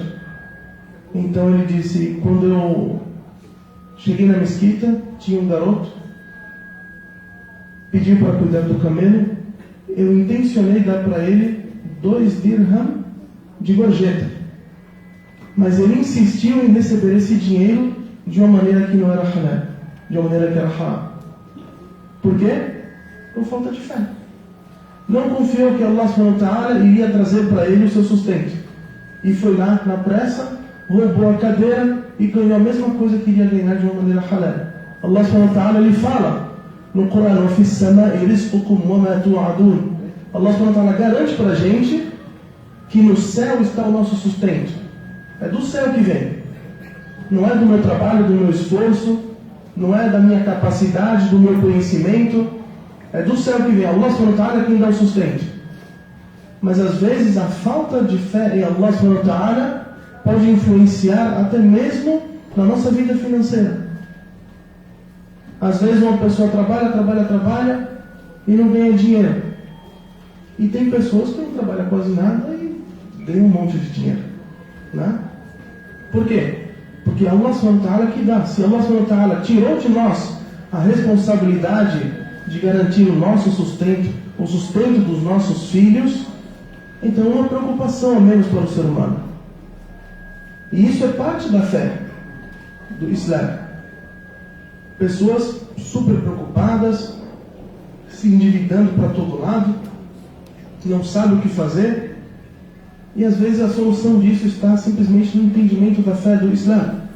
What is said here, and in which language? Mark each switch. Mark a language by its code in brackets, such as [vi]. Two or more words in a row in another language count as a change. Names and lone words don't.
[pt] Então ele disse: quando eu cheguei na mesquita, tinha um garoto, pediu para cuidar do camelo, eu intencionei dar para ele 2 dirham de gorjeta, mas ele insistiu em receber esse dinheiro de uma maneira que não era halal, de uma maneira que era haram. Por quê? Por falta de fé. Não confiou que [ar] الله سبحانه وتعالى [pt] iria trazer para ele o seu sustento, e foi lá na pressa, roubou a cadeira e ganhou a mesma coisa que iria ganhar de uma maneira halal. [ar] الله سبحانه وتعالى [pt] lhe fala no Corão: [ar] وَفِي السَّمَاءِ رِزْقُكُمْ وَمَا تُوعَدُونَ. الله سبحانه وتعالى [pt] garante para a gente que no céu está o nosso sustento. É do céu que vem. Não é do meu trabalho, do meu esforço, não é da minha capacidade, do meu conhecimento. É do céu que vem. [ar] الله سبحانه وتعالى [pt] é quem dá o sustento. Mas às vezes a falta de fé em [ar] الله سبحانه وتعالى [pt] pode influenciar até mesmo na nossa vida financeira. Às vezes uma pessoa trabalha e não ganha dinheiro. E tem pessoas que não trabalham quase nada e ganham um monte de dinheiro. né? Por quê? Porque [ar] الله سبحانه وتعالى [pt] que dá. Se [ar] الله سبحانه وتعالى [pt] tirou de nós a responsabilidade de garantir o nosso sustento, o sustento dos nossos filhos, então é uma preocupação a menos para o ser humano. E isso é parte da fé do Islã. Pessoas super preocupadas, se endividando para todo lado, não sabem o que fazer, e às vezes a solução disso está simplesmente no entendimento da fé do Islã.